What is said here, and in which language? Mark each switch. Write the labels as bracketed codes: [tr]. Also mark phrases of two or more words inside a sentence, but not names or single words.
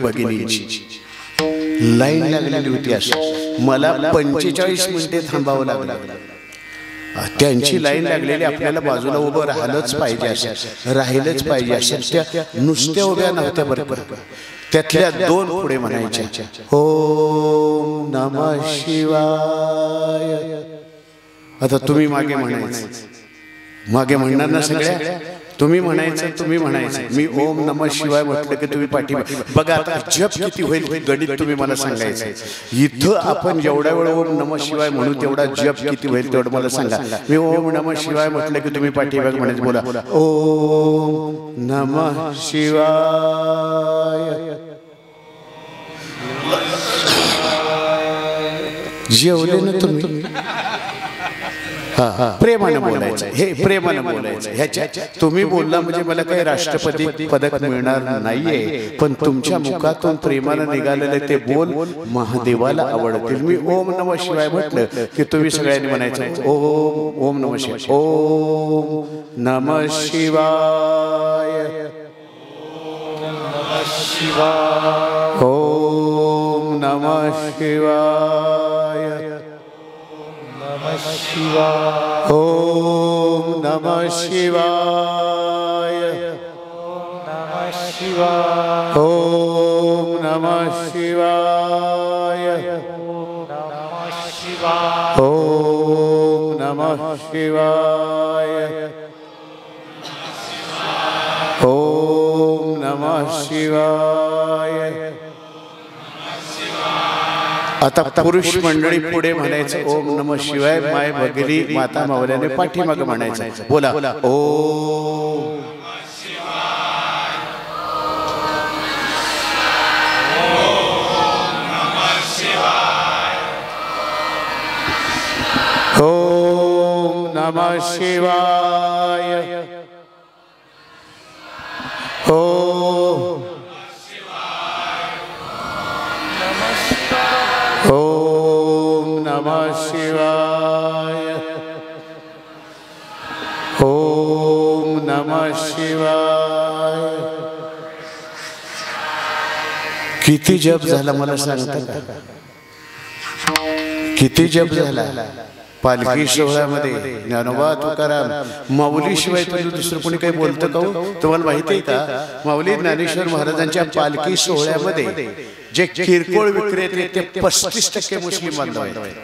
[mr] भगिनींची लाईन लागलेली होती अशी मला 45 मिनिटे थांबावं लागलं त्यांची लाईन लागलेली आपल्याला बाजूला उभं राहिलंच पाहिजे अशा त्या नुसत्या उभ्या नव्हत्या बरं त्यातल्या 2 पुढे म्हणायच्या [sa] ओम नमः शिवाय [mr] आता तुम्ही मागे म्हणायचं मागे म्हणणार ना सगळ्या तुम्ही म्हणायचं मी [sa] ओम नमः शिवाय [mr] म्हटलं की तुम्ही पाठीमागे बघा आता जप किती होईल गणित तुम्ही मला सांगायचं इथं आपण जेवढ्या वेळ [sa] ओम नमः शिवाय [mr] म्हणू तेवढा जप किती होईल तेवढं मला सांगा मी [sa] ओम नमः शिवाय [mr] म्हटलं की तुम्ही पाठीमागे म्हणायचं बोला [sa] ओम नमः शिवाय [mr] जेवले ना तुम्ही प्रेमाने बोलायचं हे प्रेमाने बोलायचं ह्याच्या तुम्ही बोलला म्हणजे मला काही राष्ट्रपती पदक मिळणार नाहीये पण तुमच्या मुखातून प्रेमाने निघालेले ते बोल महादेवाला आवडतील मी [sa] ओम नमः शिवाय [mr] म्हटलं की तुम्ही सगळ्यांनी म्हणायचं [sa] ओम नमः शिवाय ओम नमः शिवाय ओम नमः शिवाय ओम नमः शिवाय ओम नमः शिवाय ओम नमः शिवाय ओम नमः शिवाय [mr] आता पुरुष मंडळी पुढे म्हणायचं [sa] ओम नमः शिवाय [mr] माय भगिनी माता मावल्याने पाठीमागे म्हणायचं बोला ओम [sa] ओम नमः शिवाय ओम ओम नमः शिवाय ओम नमः शिवाय [mr] किती जप झाला मला सांगता का किती जप झाला पालखी सोहळ्यामध्ये ज्ञानोबा तुकाराम माऊली शिवाय तुम्ही दुसरं कोणी काही बोलतं का तुम्हाला माहिती आहे का माऊली ज्ञानेश्वर महाराजांच्या पालखी सोहळ्यामध्ये जे किरकोळ विक्रेते ते 35% मुस्लिम बांधव आहेत